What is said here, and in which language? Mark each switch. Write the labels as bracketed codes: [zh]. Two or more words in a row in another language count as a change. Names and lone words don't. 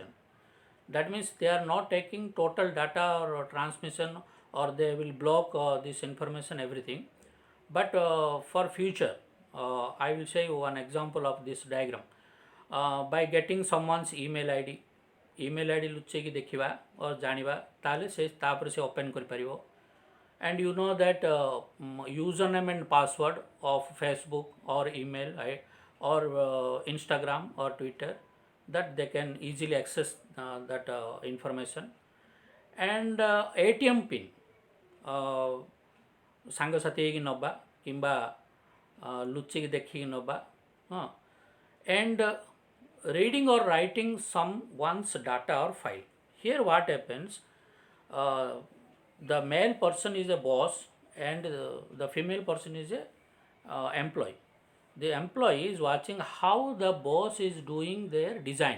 [en] That means they are not taking total data or transmission, or they will block this information everything. But for future, I will show you one example of this diagram. By getting someone's email ID, email ID [or] ଲୁଚେଇକି ଦେଖିବା or ଜାଣିବା, ତାହେଲେ ସେ ତାପରେ ସେ open କରିପାରିବ. [en] And you know that username and password of Facebook or email, right, or Instagram or Twitter, that they can easily access that information. And ATM pin, [or] ସାଙ୍ଗସାଥି ହେଇକି ନେବା କିମ୍ବା ଲୁଚିକି ଦେଖିକି ନେବା, ହଁ. [en] And reading or writing someone's data or file. Here what happens, uh, the male person is a boss and the female person is a employee. The employee is watching how the boss is doing their design.